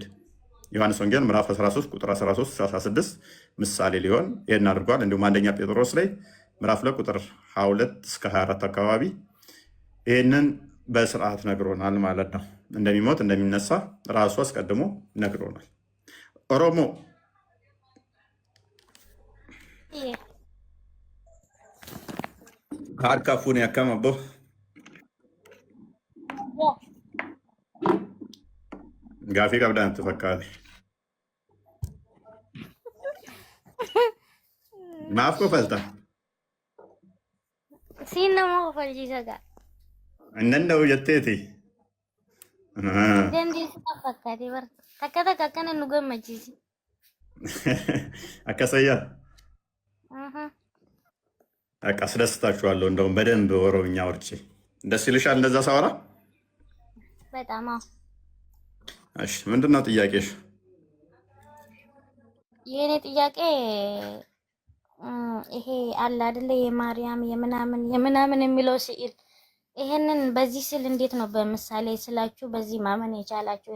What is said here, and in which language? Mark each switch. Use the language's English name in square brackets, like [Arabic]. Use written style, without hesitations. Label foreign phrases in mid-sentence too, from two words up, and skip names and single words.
[Amharic] ዮሐንስ ወንጌል ምዕራፍ 13 ቁጥር 13-16 ምሳሌ ሊሆን ይህን አድርጓል። እንዲሁም አንደኛ ጴጥሮስ ላይ ምዕራፍ 2 ቁጥር 22-24 አካባቢ ይህንን በስርዓት ነግሮናል ማለት ነው። እንደሚሞት እንደሚነሳ ራሱ አስቀድሞ ነግሮናል። ኦሮሞ [Oromo] harkafuun akkam abbo? Gaafii qabdaan itti fakkaate. Maaf kofalta? Siin nama kofalchiisa gaa. Hin danda'u jetteeti. Dandeessaa fakkaate bara. Takka takka akkana nu gammachiisi. Akkasayyaa? [Amharic] በቃ አስደስታችኋለሁ። እንደውም በደንብ ኦሮምኛ ወርጬ ደስ ይልሻል እንደዛ ሳወራ? በጣም አዎ። እሺ ምንድን ነው ጥያቄሽ? የኔ ጥያቄ ይሄ አለ አይደለ የማርያም የምናምን የሚለው ስዕል ይሄንን በዚህ ስዕል እንዴት ነው በምሳሌ ስላችሁ በዚህ ማመን የቻላችሁ?